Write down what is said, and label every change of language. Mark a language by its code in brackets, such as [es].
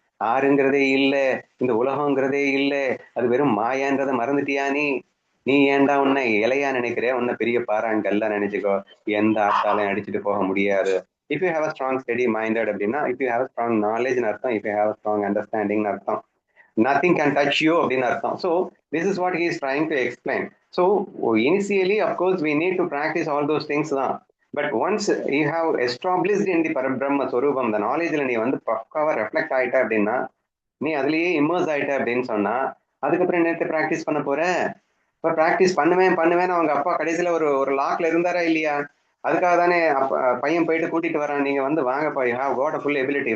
[ta] ஆறுங்கிறதே இல்ல, இந்த உலகங்கிறதே இல்ல, அது வெறும் மாயான்றதை மறந்துட்டியா நீ? நீ ஏன்டா உன்னை இலையா நினைக்கிற? உன்னை பெரிய பாறாங்கல்ல நினைச்சுக்கோ, எந்த ஆத்தாலையும் அடிச்சுட்டு போக முடியாது. [en] if you have a strong study minded [ta] அப்படின்னா, [en] if you have a strong நாலேஜ்னு [ta] அர்த்தம், [en] If you have a strong understanding அர்த்தம். Nothing can touch you [ta] அப்படின்னு அர்த்தம். [en] So this is what he is trying to explain. So initially of course we need to practice all those things [ta] தான். [en] But once you have established in the [ta] பரபிரம்ம ஸ்வரூபம், [en] the knowledge [ta] ல நீ வந்து பக்காவா reflect ஆயிட்ட அப்படின்னா, நீ அதுலயே இம்மர்ஸ் ஆயிட்ட அப்படின்னு சொன்னா, அதுக்கப்புறம் என்னத்தை ப்ராக்டிஸ் பண்ண போற? இப்போ ப்ராக்டிஸ் பண்ணுவேன் அவங்க அப்பா கடைசியில ஒரு ஒரு லாக்ல இருந்தாரா இல்லையா? அதுக்காக தானே பையன் போயிட்டு கூட்டிட்டு வரான், நீங்க வந்து வாங்கப்பா, [en] You have got a full ability.